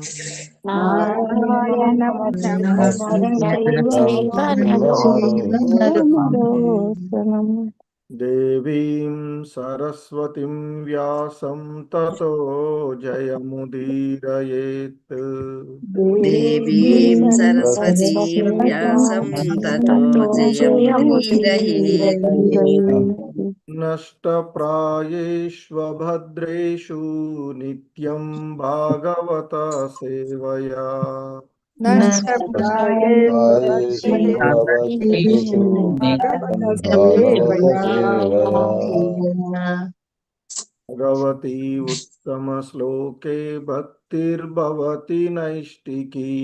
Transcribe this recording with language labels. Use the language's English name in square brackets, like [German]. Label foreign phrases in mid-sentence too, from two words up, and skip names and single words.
[Sanskrit] नारायणं नरं चैव नरोत्तमम्। దేవీం సరస్వతిం వ్యాసం తతో జయముదీరయేత్. देवीं सरस्वतीं व्यासं ततो जयमुदीरयेत्। నష్టప్రాయేష్వభద్రేషు నిత్యం భాగవత సేవయా. భగవతి ఉత్తమ శ్లోకే భక్తిర్భవతి నైష్టికీ.